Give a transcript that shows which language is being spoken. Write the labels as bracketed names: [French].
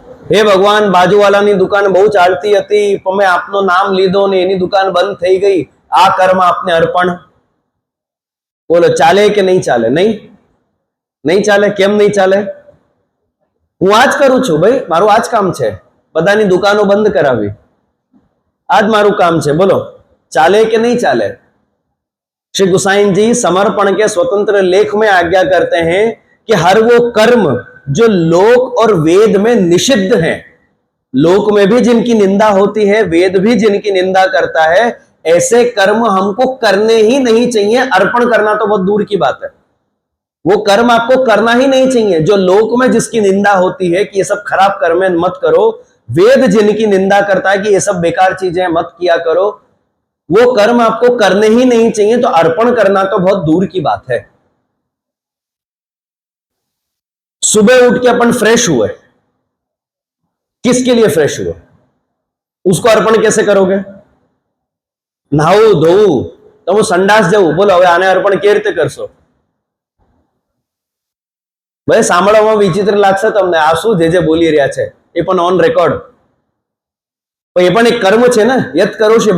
[Gujarati] હે ભગવાન, બાજુવાલાની દુકાન બહુ ચાલતી હતી, તમે આપનું નામ લીધો ને એની દુકાન બંધ થઈ ગઈ, આ કર્મ આપને અર્પણ. બોલો ચાલે કે નહીં ચાલે? નહીં, નહીં ચાલે. કેમ નહીં ચાલે? હું આ જ કરું છું ભાઈ, મારું આ જ કામ છે, બધાની દુકાનો બંધ કરાવી, આ જ મારું કામ છે. બોલો ચાલે કે नहीं चाले? [Hindi] श्री गुसाइन जी समर्पण के स्वतंत्र लेख में आज्ञा करते हैं कि हर वो कर्म जो लोक और वेद में निषिद्ध है, लोक में भी जिनकी निंदा होती है, वेद भी जिनकी निंदा करता है, ऐसे कर्म हमको करने ही नहीं चाहिए. अर्पण करना तो बहुत दूर की बात है, वो कर्म आपको करना ही नहीं चाहिए. जो लोक में जिसकी निंदा होती है कि ये सब खराब कर्म है मत करो, वेद जिनकी निंदा करता है कि ये सब बेकार चीजें मत किया करो, वो कर्म आपको करने ही नहीं चाहिए, तो अर्पण करना तो बहुत दूर की बात है। सुबह उठ के अपन फ्रेश हुए, किसके लिए फ्रेश हुए? उसको अर्पण कैसे करोगे? [Gujarati] નહાવું ધોવું તો હું સંડાસ જવું, બોલો હવે આને અર્પણ કેવી રીતે કરશો? ભાઈ સાંભળવામાં વિચિત્ર લાગશે તમને, આ શું જે બોલી રહ્યા છે એ પણ ઓન રેકોર્ડ, એ પણ એક કર્મ છે ને, યત કરોશી.